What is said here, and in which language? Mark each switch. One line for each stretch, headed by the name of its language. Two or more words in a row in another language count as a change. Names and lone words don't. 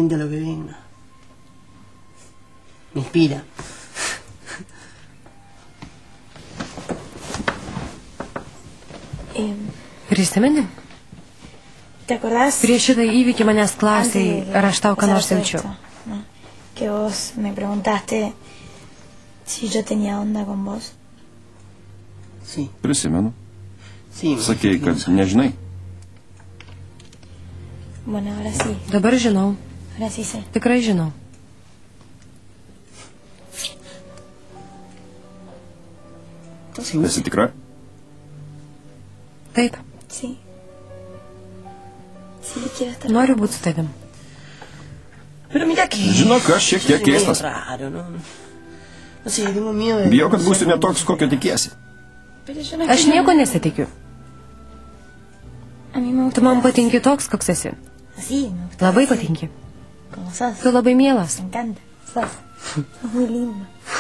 Spanish: Me inspira.
Lithuanian: Prisimeni? Prieš šitą įvykį manęs klausai, ar aš tau ką nors jaučiu.
Spanish: Que vos me preguntaste si yo tenía onda con vos.
Lithuanian: Prisimenu. Sakei, kad nežinai.
Spanish: Bueno, ahora sí.
Lithuanian: Dabar žinau.
Spanish: Ahora sí sé.
Lithuanian: Tikrai žinau. Esi tikra? Taip.
Spanish: Sí. Sí, quiero estar.
Lithuanian: Noriu būti su tavim. Žinok, aš šiek tiek keistas. Bijau, kad būsiu netoks, kokio tikiesi. Aš nieko nesitikiu. Tu man patinki toks, koks esi. Labai patinki. Tu labai mielas.
Spanish: Me encanta. Sos muy lindo.